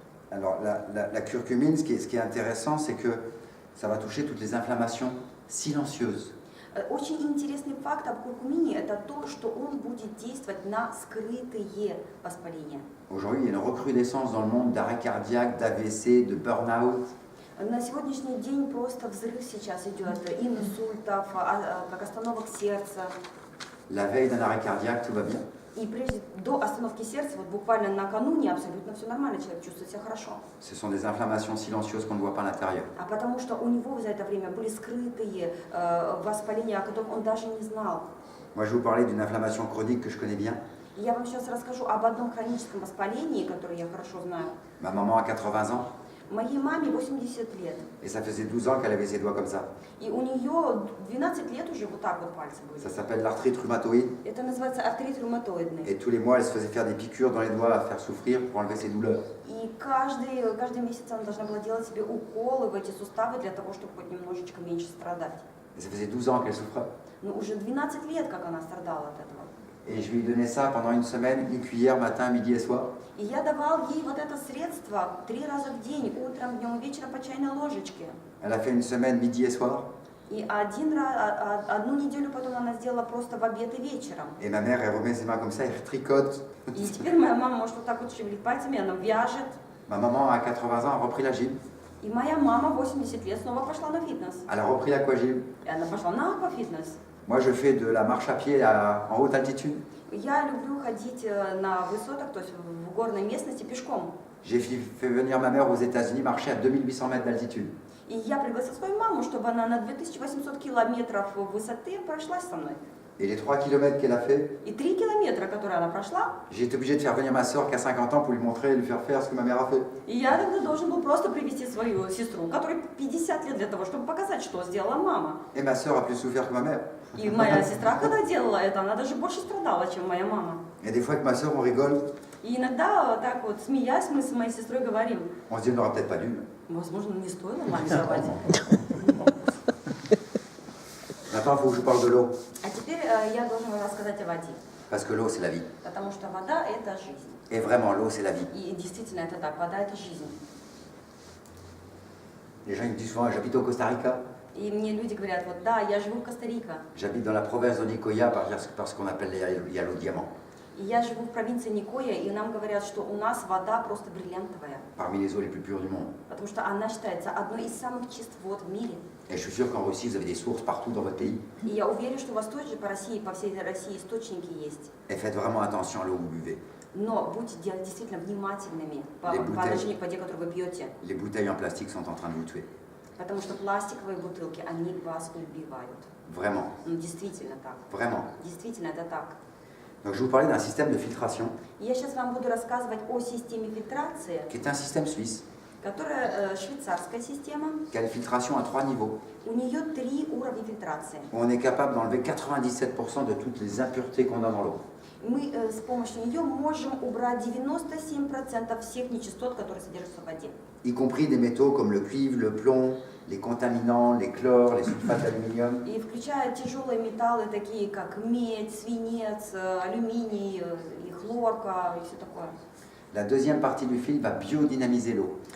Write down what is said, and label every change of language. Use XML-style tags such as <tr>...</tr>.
<fr>Alors, la curcumine, ce qui est intéressant, c'est que ça va toucher toutes les inflammations silencieuses.</fr> <ru>Очень интересный факт об куркумине – это то, что он будет действовать на скрытые воспаления.</ru> <fr>Aujourd'hui, il y a une recrudescence dans le monde d'arrêt cardiaque, d'AVC, de burn-out.</fr> <ru>На сегодняшний день просто взрыв сейчас идет инсультов, как остановок сердца.</ru> <fr>La veille d'un arrêt cardiaque, tout va bien.</fr> <ru>И прежде, до остановки сердца, вот буквально накануне абсолютно все нормально, человек чувствует себя хорошо.</ru> <fr>Ce sont des inflammations silencieuses qu'on ne voit pas à l'intérieur.</fr> <ru>А потому что у него за это время были скрытые воспаления, о которых он даже не знал.</ru> <fr>Moi, je vais vous parler d'une inflammation chronique que je connais bien.</fr> <ru>И я вам сейчас расскажу об одном хроническом воспалении, которое я хорошо знаю.</ru> <fr>Ma maman a 80 ans</fr> <ru>Моей маме 80 лет.</ru> <fr>et ça faisait 12 ans qu'elle avait ses doigts comme ça.</fr> <ru>И у нее 12 лет уже вот так вот пальцы были.</ru> <fr>Ça s'appelle l'arthrite rhumatoïde.</fr> <ru>Это называется артрит ревматоидный.</ru> <fr>Et tous les mois, elle se faisait faire des piqûres dans les doigts à faire souffrir pour enlever ses douleurs.</fr> <ru>И каждый месяц она должна была делать себе уколы в эти суставы для того, чтобы хоть немножечко меньше страдать.</ru> <fr>Et ça faisait 12 ans qu'elle souffrait.</fr> <ru>Но уже 12 лет, как она страдала от этого.</ru> <fr>Et je lui ai donné ça pendant une semaine, une cuillère matin, midi et soir.</fr> <ru>И я давал ей вот это средство 3 раза в день, утром, днем и вечером по чайной ложечке.</ru> <fr>Elle a fait une semaine, midi et soir.</fr> <ru>И одну неделю потом она сделала просто в обед и вечером.</ru> <fr>Et ma mère, elle remet ses mains comme ça, elle tricote.</fr> <ru>И теперь моя мама может вот так вот шевелить пальцами, она вяжет.</ru> <fr>Ma maman, à 80 ans, a repris la gym.</fr> <ru>И моя мама 80 лет снова пошла на фитнес.</ru> <fr>Elle a repris l'aquagym.</fr> <ru>И она пошла на аквафитнес.</ru> <fr>Moi, je fais de la marche à pied en haute altitude.</fr> <ru>Я люблю ходить на высотах, то есть в горной местности пешком.</ru> <fr>J'ai fait venir ma mère aux États-Unis marcher à 2800 mètres d'altitude.</fr> <ru>И я пригласила свою маму, чтобы она на 2800 километров высоты прошлась со мной.</ru> <fr>Et les 3 kilomètres qu'elle a fait,</fr> <ru>И 3 километра, которые она прошла,</ru> <fr>j'ai été obligé de faire venir ma soeur qui a 50 ans pour lui montrer et lui faire faire ce que ma mère a fait.</fr> <ru>и я тогда должен был просто привести свою сестру, которой 50 лет, для того, чтобы показать, что сделала мама.</ru> <fr>Et ma soeur a plus souffert que ma mère.</fr> <ru>И моя сестра, когда делала это, она даже больше страдала, чем моя мама.</ru> <fr>Et des fois, avec ma soeur, on rigole.</fr> <ru>И иногда, так вот, смеясь, мы с моей сестрой говорим,</ru> <fr>On se dit, on n'aurait peut-être pas dû.</fr> <ru>возможно, не стоило маме давать.</ru> <fr>Maintenant, il faut que je vous parle de l'eau.</fr> <ru>А теперь я должна вам рассказать о воде,</ru> <fr>Parce que l'eau, c'est la vie.</fr> <ru>потому что вода – это жизнь.</ru> <fr>Et vraiment, l'eau, c'est la vie.</fr> <ru>И действительно это так, вода – это жизнь.</ru> <fr>Les gens ils me disent souvent, j'habite au Costa Rica.</fr> <ru>И мне люди говорят, вот да, я живу в Коста-Рика,</ru> <fr>J'habite dans la province de Nicoya parce qu'on appelle il y a l'eau diamant.</fr> <ru>и я живу в провинции Никоя, и нам говорят, что у нас вода просто бриллиантовая,</ru> <fr>Parmi les eaux les plus pures du monde.</fr> <ru>потому что она считается одной из самых чистых вод в мире.</ru> <fr>Et je suis sûr qu'en Russie, vous avez des sources partout dans votre pays.</fr> <ru>И я уверена, что у вас тоже по России, по всей России источники есть.</ru> <fr>Et faites vraiment attention à l'eau que vous buvez.</fr> <ru>Но будьте действительно внимательными по Бутылки. отношению к воде, которую вы пьете,</ru> <fr>Les bouteilles en plastique sont en train de vous tuer.</fr> <ru>потому что пластиковые бутылки, они вас убивают.</ru> <fr>Vraiment.</fr> <ru>Ну, действительно так.</ru> <fr>Vraiment.</fr> <ru>Действительно это так.</ru> <fr>Donc je vais vous parler d'un système de filtration</fr> <ru>И я сейчас вам буду рассказывать о системе фильтрации,</ru> <fr>qui est un système suisse</fr> <ru>которая швейцарская система.</ru> <fr>qui a une filtration à 3 niveaux.</fr> <ru>У нее 3 уровня фильтрации.</ru> <fr>Où on est capable d'enlever 97% de toutes les impuretés qu'on a dans l'eau.</fr> <ru>Мы с помощью нее можем убрать 97% всех нечистот, которые содержатся в воде.</ru> <fr>Y compris des métaux comme le cuivre, le plomb, les contaminants, les chlores, les sulfates d'aluminium.</fr> <ru>И включая тяжелые металлы, такие как медь, свинец, алюминий, и хлорка, и все такое.</ru> <fr>La deuxième partie du filtre va biodynamiser l'eau.</fr>